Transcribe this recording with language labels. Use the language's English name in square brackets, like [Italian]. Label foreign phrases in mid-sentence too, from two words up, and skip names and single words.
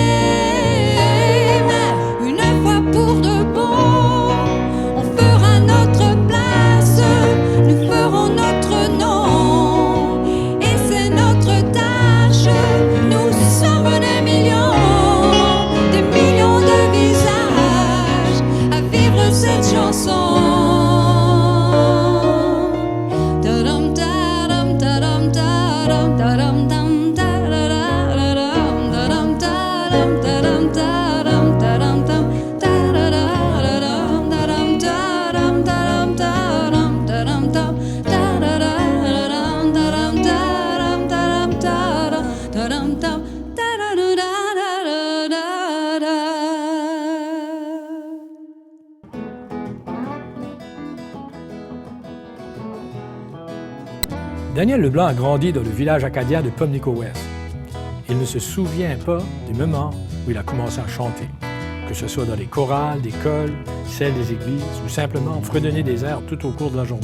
[French] Mais une fois pour de bon, on fera notre place, nous ferons notre nom, et c'est notre tâche. Nous sommes des millions de visages à vivre cette chanson. Tadam, tadam, tadam, tadam, tadam, tam, tadadadadam, tadam, tadam, tadam, tadam, tadam, tam, tadadadadam, tadam, tadam, tadam, tadam, tadam, tam, tadadadadam, tadam, tadam, tadam, tadam, tadam, tam, tadadadadadada. Daniel Leblanc a grandi dans le village acadien de Pimlico-West. Il ne se souvient pas du moment où il a commencé à chanter, que ce soit dans les chorales d'école, celles des églises ou simplement fredonner des airs tout au cours de la journée.